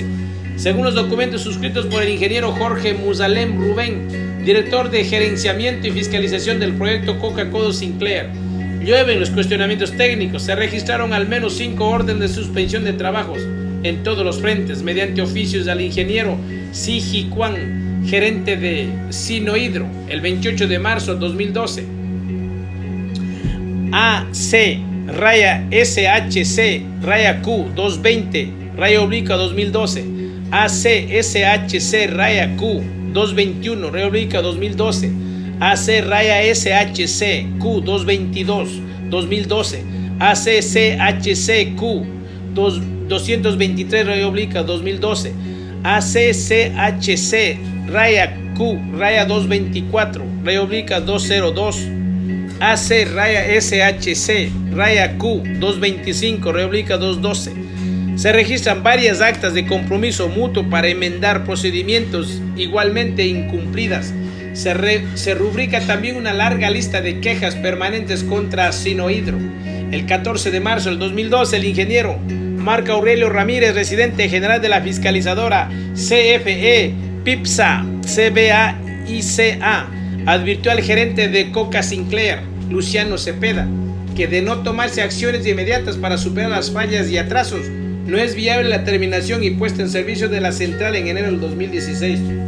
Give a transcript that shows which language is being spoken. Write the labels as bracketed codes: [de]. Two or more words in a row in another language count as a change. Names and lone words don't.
[es] Según los documentos suscritos por el ingeniero Jorge Musalem Rubén, director de gerenciamiento y fiscalización del proyecto Coca-Cola Sinclair, llueven los cuestionamientos técnicos. Se registraron al menos 5 órdenes de suspensión de trabajos en todos los frentes mediante oficios al ingeniero Siji Kwan, gerente de Sinohydro, el 28 de marzo de 2012. AC raya SHC raya Q 220 raya obliqua 2012. AC SHC raya Q 221 raya obliqua 2012. AC raya SHC Q 222 2012. AC CHC Q 223 raya obliqua 2012. AC CHC raya Q raya 224 raya obliqua 202. AC raya SHC raya Q 225 raya obliqua 212. Se registran varias actas de compromiso mutuo para enmendar procedimientos igualmente incumplidas. Se rubrica también una larga lista de quejas permanentes contra Sinohydro. El 14 de marzo del 2012, el ingeniero Marco Aurelio Ramírez, residente general de la fiscalizadora CFE, PIPSA, CBA y CA, advirtió al gerente de Coca Sinclair, Luciano Cepeda, que de no tomarse acciones inmediatas para superar las fallas y atrasos, no es viable la terminación y puesta en servicio de la central en enero del 2016.